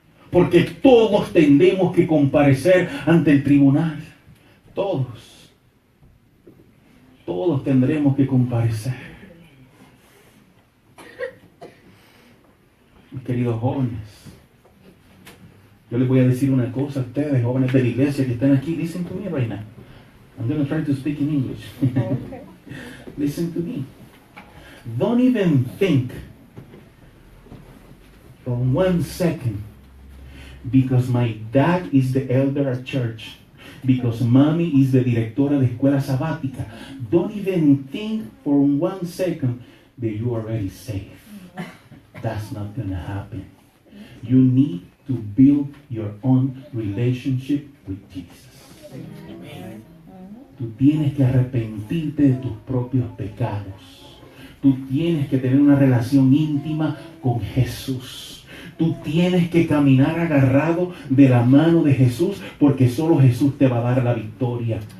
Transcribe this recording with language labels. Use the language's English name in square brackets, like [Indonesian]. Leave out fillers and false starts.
[Spanish] Porque todos tendremos que comparecer ante el tribunal. Todos. Todos tendremos que comparecer. Mis queridos jóvenes, Yo les voy a decir una cosa a ustedes, jóvenes de la iglesia que están aquí. [English] Listen to me right now. I'm going to try to speak in English. Okay. Listen to me. Don't even think for 1 second, because my dad is the elder at church, because mommy is the [Spanish] directora de escuela sabática, [English] don't even think for 1 second that you are already safe. That's not going to happen. You need to build your own relationship with Jesus. [Spanish] Tú tienes que arrepentirte de tus propios pecados. Tú tienes que tener una relación íntima con Jesús. Tú tienes que caminar agarrado de la mano de Jesús, porque solo Jesús te va a dar la victoria.